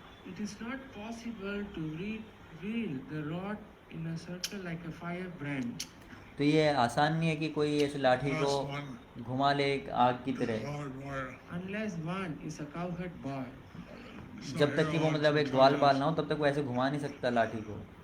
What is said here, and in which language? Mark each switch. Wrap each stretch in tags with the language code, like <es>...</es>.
<en>It is not possible to wheel the rod in a circle like a firebrand.</en> <hi>तो ये आसान नहीं है कि कोई ऐसे लाठी को घुमा ले एक आग की तरह,</hi> <en>Unless one is a cowherd boy.</en> <hi>जब तक कि वो मतलब एक ग्वाल बाल ना हो तब तक वो ऐसे घुमा नहीं सकता लाठी को।</hi>